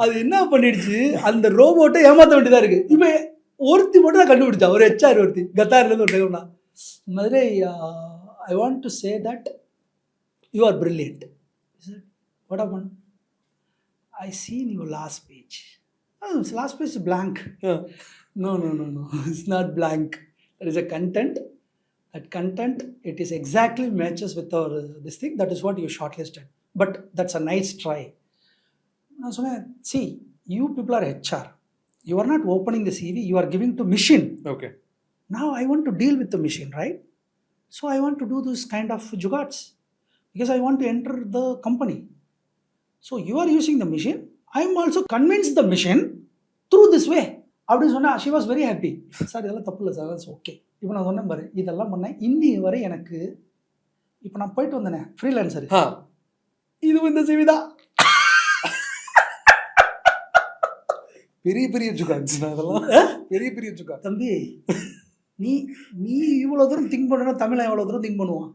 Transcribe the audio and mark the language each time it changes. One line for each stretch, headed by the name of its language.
Tamil: அது என்ன பண்ணிடுச்சு, அந்த ரோபோட்டை ஏமாற்ற வேண்டியதாக இருக்குது. இப்போ ஒருத்தி மட்டும் தான் கண்டுபிடிச்சா, ஒரு ஹெச்ஆர் ஒருத்தி கத்தார்லேருந்து ஒரு டெவனா Madurai.
English: I want to say that you are brilliant. What happen, I seen your last page. Last page blank. No, it's not blank. There is a content. That content, it is exactly matches with our this thing. That is what you shortlisted. But that's a nice try.
Tamil: நான் சொன்னேன்,
English: see, you people are HR. You are not opening the CV. You are giving to machine. Okay. Now I want to deal with the machine, right? So I want to do this kind of jugads because I want to enter the company. So you are using the machine. I am also convinced the machine through this way.
Tamil: அப்படின்னு சொன்னா
English: she was very happy.
Tamil: Sir இதெல்லாம் தப்பு இல்லை sir,
English: that's okay.
Tamil: இப்போ நான் சொன்னேன் பாரு, இதெல்லாம் பண்ணேன். இன்னி வரை எனக்கு இப்போ நான் போயிட்டு வந்தேனே ஃப்ரீலான்சர், இது இந்த CV தான். பெரிய பெரிய ஜுகாட்ஸ் அதெல்லாம், பெரிய பெரிய ஜுகாட். தம்பி நீ நீ இவ்வளோ தூரம் திங்க் பண்ணனா தமிழை எவ்வளோ தூரம் திங்க் பண்ணுவான்.